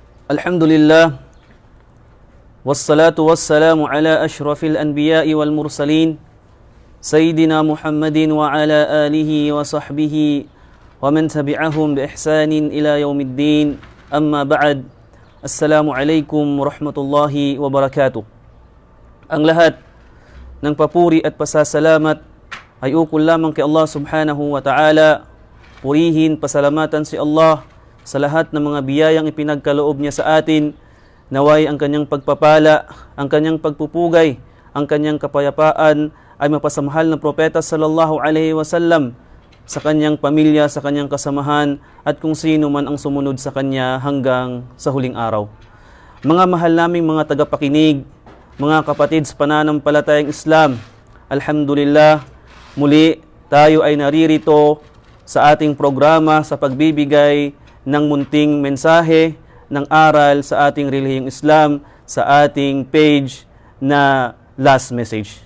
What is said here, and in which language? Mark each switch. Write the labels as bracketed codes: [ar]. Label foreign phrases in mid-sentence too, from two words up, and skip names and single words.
[ar] الحمد لله والصلاة والسلام على أشرف الأنبياء والمرسلين سيدنا محمد وعلى آله وصحبه ومن تبعهم بإحسان إلى يوم الدين. أما بعد. السلام عليكم ورحمة الله وبركاته. [tl] Ang lahat ng papuri at pasasalamat ay ukol lamang kay [ar] الله سبحانه وتعالى. [tl] Purihin, pasalamatan si Allah sa lahat ng mga biyayang ipinagkaloob niya sa atin. Naway ang kanyang pagpapala, ang kanyang pagpupugay, ang kanyang kapayapaan ay mapasamahal ng propeta [ar] صلى الله عليه وسلم, [tl] sa kanyang pamilya, sa kanyang kasamahan, at kung sino man ang sumunod sa kanya hanggang sa huling araw. Mga mahal naming mga tagapakinig, mga kapatid sa pananampalatayang Islam, alhamdulillah, muli tayo ay naririto sa ating programa sa pagbibigay ng munting mensahe ng aral sa ating relihiyong Islam sa ating page na Last Message.